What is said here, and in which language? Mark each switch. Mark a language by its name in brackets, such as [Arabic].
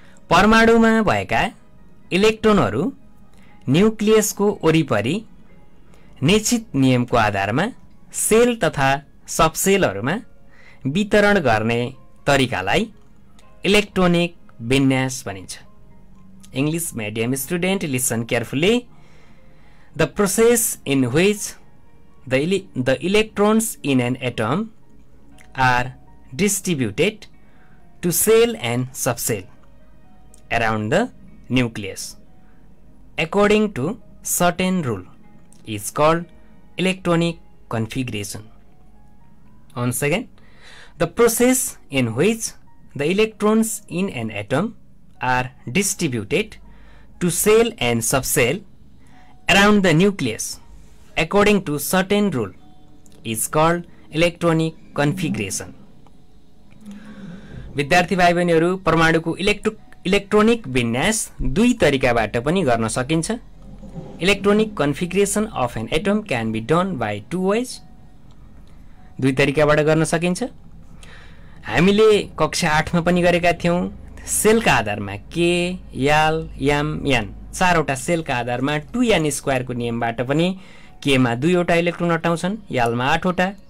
[Nepali] परमाणुमा भएका इलेक्ट्रोनहरू न्युक्लियसको वरिपरि निश्चित नियमको आधारमा सेल तथा सबसेलहरूमा वितरण गर्ने तरिकालाई इलेक्ट्रोनिक विन्यास भनिन्छ। [English] English medium student, listen carefully. The process in which the electrons in an atom are distributed to cell and subcell around the nucleus according to certain rule is called electronic configuration. Once again, the process in which the electrons in an atom are distributed to cell and subcell around the nucleus according to certain rule is called electronic configuration. [Nepali] विद्यार्थी भाइ बहिनीहरू, परमाणुको electronic विन्यास दुई तरिकाबाट पनि गर्न सकिन्छ। [English] Electronic configuration of an atom can be done by two ways. [Nepali] दुई तरिकाबाट गर्न सकिन्छ। हामीले कक्षा 8 मा पनि गरेका थियौं। सेलका आधारमा के, याल, याम, यान, चारवटा सेलका आधारमा 2n² को नियमबाट पनि केमा 2 वटा इलेक्ट्रोन अटाउँछन्, यालमा 8 वटा,